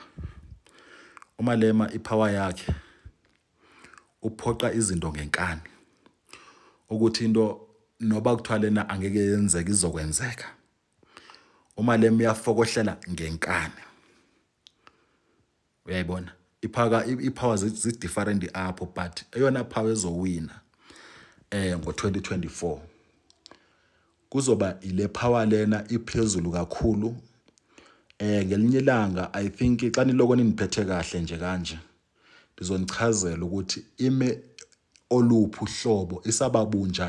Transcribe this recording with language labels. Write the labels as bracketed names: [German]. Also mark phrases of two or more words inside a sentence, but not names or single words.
[Zulu] uMalema ipower yakhe uphoqa izinto ngenkani. Ukuthi into noba kuthiwa lena angeke yenzeke izokwenzeka. uMalema uyafokohlela ngenkani. [Xhosa] Uyayibona? Ipower zi-different apho, but eyona power ezowina ngo-2024 kuzoba ile power lena iphezulu kakhulu. Ngelinye ilanga [English] I think [Xhosa] xa niloko niniphethe kahle nje kanje ndizonichazela ukuthi ime oluphi uhlobo isababunjani.